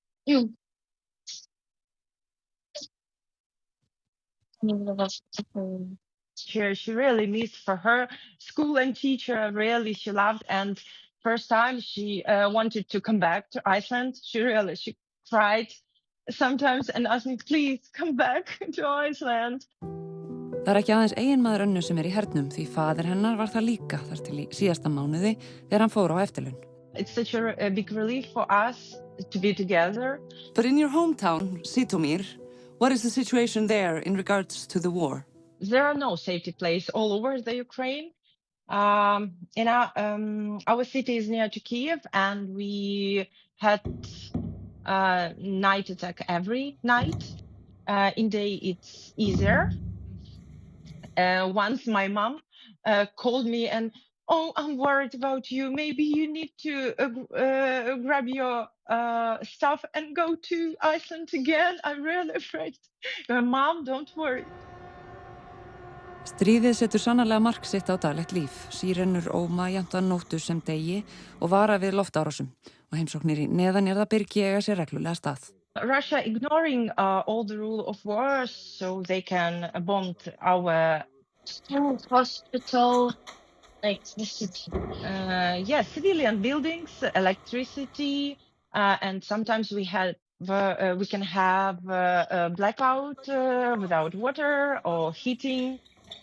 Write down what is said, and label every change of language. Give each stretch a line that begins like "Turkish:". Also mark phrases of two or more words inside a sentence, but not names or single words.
English: She really missed for her school and teacher. Really, she loved, and first time she wanted to come back to Iceland. She cried sometimes and asked me, please come back to Iceland.
Icelandic: Það ekki aðeins eiginmaður Önnu sem í hernum því faðir hennar var það líka þar til í síðasta mánuði þegar hann fór á eftirlaun.
English: It's such a big relief for us to be together. But in your hometown, Žytomyr, what is the situation there in regards to the war? There are no safety places all over the Ukraine. Our city is near to Kiev, and we had night attack every night. In day it's easier. Once my mom called me and, I'm worried about you. Maybe you need to grab your stuff and go to Iceland again. I'm really afraid. Mom, don't worry.
Icelandic: Stríðið setur sannarlega mark sitt á daglegt líf. Sírennur óma jafnt að nóttu sem degi og vara við loftárásum. Og heimsóknir í neðanjarðarbyrgi eiga sér reglulega stað.
English: Russia ignoring all the rule of war, so they can bomb our school, hospital, like the city. Civilian buildings, electricity, and sometimes we can have a blackout without water or heating.